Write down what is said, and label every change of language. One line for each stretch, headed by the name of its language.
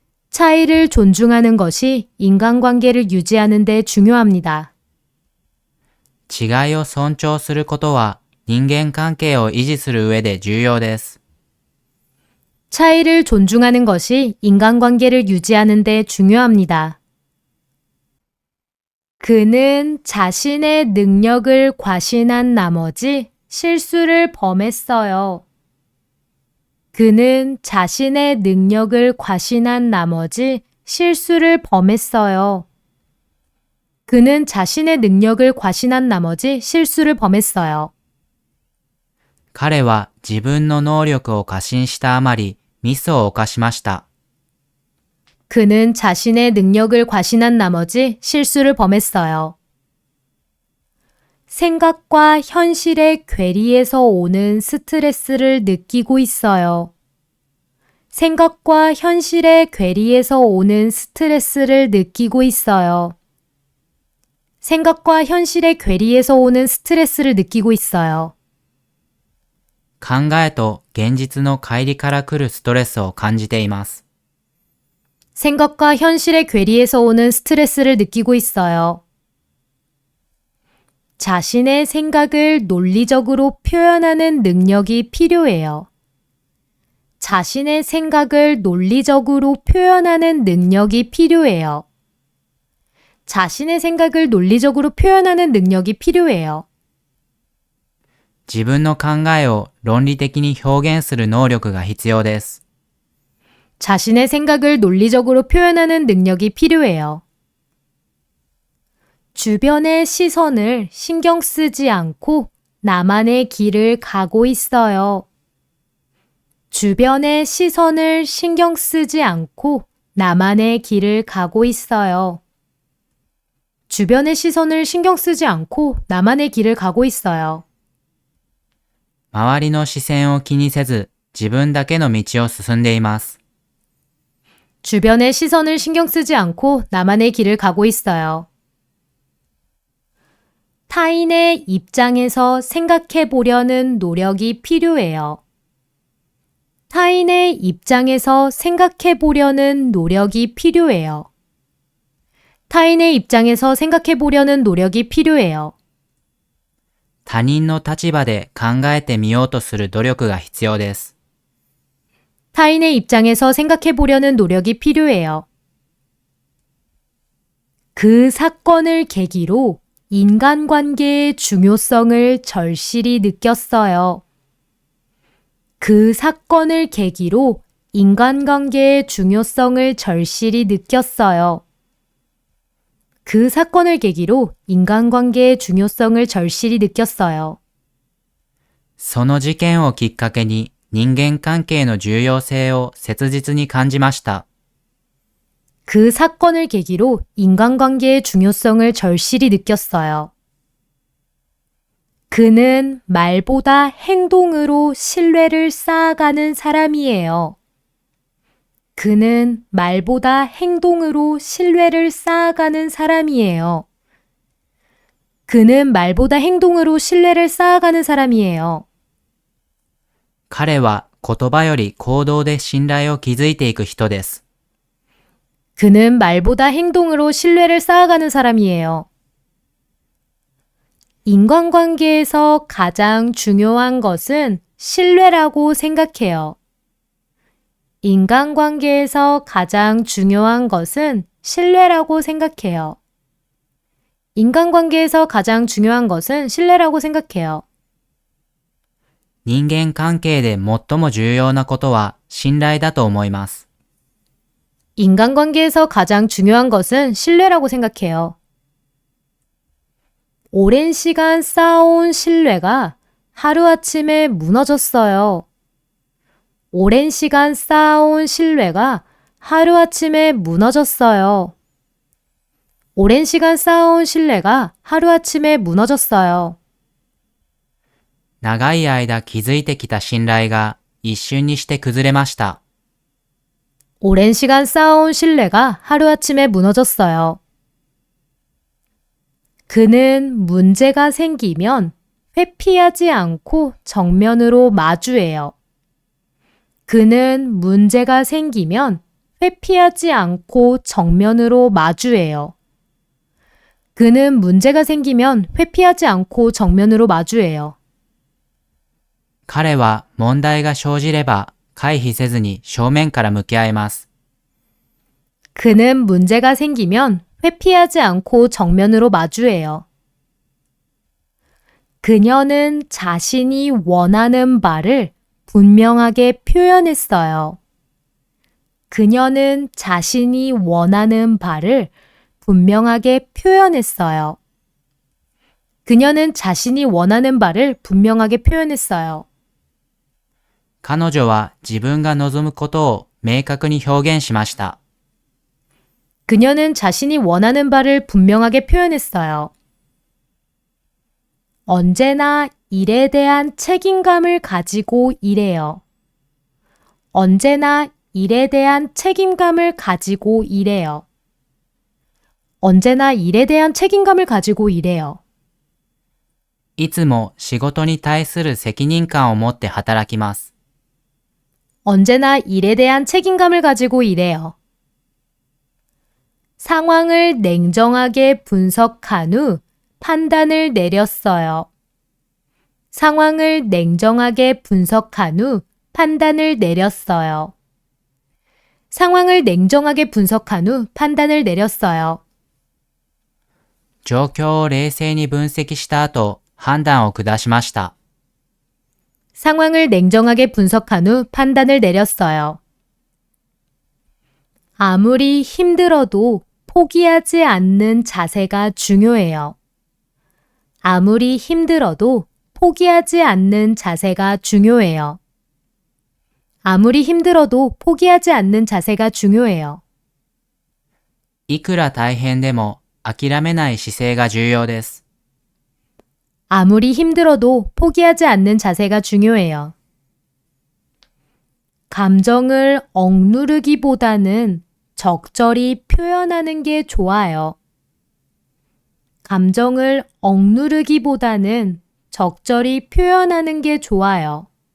Korean: 차이를 존중하는 것이 인간관계를 유지하는 데 중요합니다.
Japanese: 違いを尊重することは人間関係を維持する上で重要です。
Korean: 차이를 존중하는 것이 인간관계를 유지하는 데 중요합니다. 그는 자신의 능력을 과신한 나머지 실수를 범했어요. 그는 자신의 능력을 과신한 나머지 실수를 범했어요. 그는 자신의 능력을 과신한 나머지 실수를 범했어요.
Japanese: 彼は自分の能力を過信したあまりミスを犯しました。
Korean: 그는 자신의 능력을 과신한 나머지 실수를 범했어요. 생각과 현실의 괴리에서 오는 스트레스를 느끼고 있어요. 생각과 현실의 괴리에서 오는 스트레스를 느끼고 있어요. 생각과 현실의 괴리에서 오는 스트레스를 느끼고 있어요.
Japanese: 考えと現実の乖離から来るストレスを感じています。
Korean: 생각과 현실의 괴리에서 오는 스트레스를 느끼고 있어요. 자신의 생각을 논리적으로 표현하는 능력이 필요해요. 자신의 생각을 논리적으로 표현하는 능력이 필요해요. 자신의 생각을 논리적으로 표현하는 능력이 필요해요.
Japanese: 自分の考えを論理的に表現する能力が必要です。
Korean: 자신의 생각을 논리적으로 표현하는 능력이 필요해요. 주변의 시선을 신경 쓰지 않고 나만의 길을 가고 있어요. 주변의 시선을 신경 쓰지 않고 나만의 길을 가고 있어요. 주변의 시선을 신경 쓰지 않고 나만의 길을 가고 있어요.
Japanese: 周りの視線を気にせず自分だけの道を進んでいます。
Korean: 주변의 시선을 신경 쓰지 않고 나만의 길을 가고 있어요. 타인의 입장에서 생각해 보려는 노력이 필요해요. 타인의 입장에서 생각해 보려는 노력이 필요해요. 타인의 입장에서 생각해 보려는 노력이 필요해요.
Japanese: 他人の立場で考えてみようとする努力が必要です。
Korean: 타인의 입장에서 생각해 보려는 노력이 필요해요. 그 사건을 계기로 인간관계의 중요성을 절실히 느꼈어요. 그 사건을 계기로 인간관계의 중요성을 절실히 느꼈어요. 그 사건을 계기로 인간관계의 중요성을 절실히 느꼈어요.
Japanese: その事件をきっかけに人間関係の重要性を切実に感じました。
Korean: 그 사건을 계기로 인간관계의 중요성을 절실히 느꼈어요. 그는 말보다 행동으로 신뢰를 쌓아가는 사람이에요. 그는 말보다 행동으로 신뢰를 쌓아가는 사람이에요. 그는 말보다 행동으로 신뢰를 쌓아가는 사람이에요.
Japanese: 彼は言葉より行動で信頼を築いていく人です。
Korean: 그는 말보다 행동으로 신뢰를 쌓아가는 사람이에요. 인간관계에서 가장 중요한 것은 신뢰라고 생각해요. 인간관계에서 가장 중요한 것은 신뢰라고 생각해요. 인간관계에서 가장 중요한 것은 신뢰라고 생각해요.
Japanese: 人間関係で最も重要なことは信頼だと思います。
Korean: 인간관계에서 가장 중요한 것은 신뢰라고 생각해요. 오랜 시간 쌓아온 신뢰가 하루아침에 무너졌어요. 오랜 시간 쌓아온 신뢰가 하루아침에 무너졌어요. 오랜 시간 쌓아온 신뢰가 하루아침에 무너졌어요.
Japanese: 長い間築いてきた信頼が一瞬にして崩れました。
Korean: 오랜 시간 쌓아온 신뢰가 하루아침에 무너졌어요. 그는 문제가 생기면 회피하지 않고 정면으로 마주해요. 그는 문제가 생기면 회피하지 않고 정면으로 마주해요. 그는 문제가 생기면 회피하지 않고 정면으로 마주해요.
Japanese: 彼は問題が生じれば回避せずに正面から向き合います。
Korean: 그는 문제가 생기면 회피하지 않고 정면으로 마주해요. 그녀는 자신이 원하는 바를 분명하게 표현했어요. 그녀는 자신이 원하는 바를 분명하게 표현했어요. 그녀는 자신이 원하는 바를 분명하게 표현했어요.
Japanese: 彼女は自分が望むことを明確に表現しました。
Korean: 그녀는 자신이 원하는 바를 분명하게 표현했어요. 언제나 일에 대한 책임감을 가지고 일해요. 언제나 일에 대한 책임감을 가지고 일해요. 언제나 일에 대한 책임감을 가지고 일해요.
Japanese: いつも仕事に対する責任感を持って働きます。
Korean: 언제나 일에 대한 책임감을 가지고 일해요. 상황을 냉정하게 분석한 후 판단을 내렸어요. 상황을 냉정하게 분석한 후 판단을 내렸어요. 상황을 냉정하게 분석한 후 판단을 내렸어요.
Japanese: 状況を冷静に分析した後、判断を下しました。
Korean: 상황을 냉정하게 분석한 후 판단을 내렸어요. 아무리 힘들어도 포기하지 않는 자세가 중요해요. 아무리 힘들어도 포기하지 않는 자세가 중요해요. 아무리 힘들어도 포기하지 않는 자세가 중요해요.
Japanese: いくら大変でも諦めない姿勢が重要です。
Korean: 아무리 힘들어도 포기하지 않는 자세가 중요해요. 감정을 억누르기보다는 적절히 표현하는 게 좋아요. 감정을 억누르기보다는 적절히 표현하는 게 좋아요.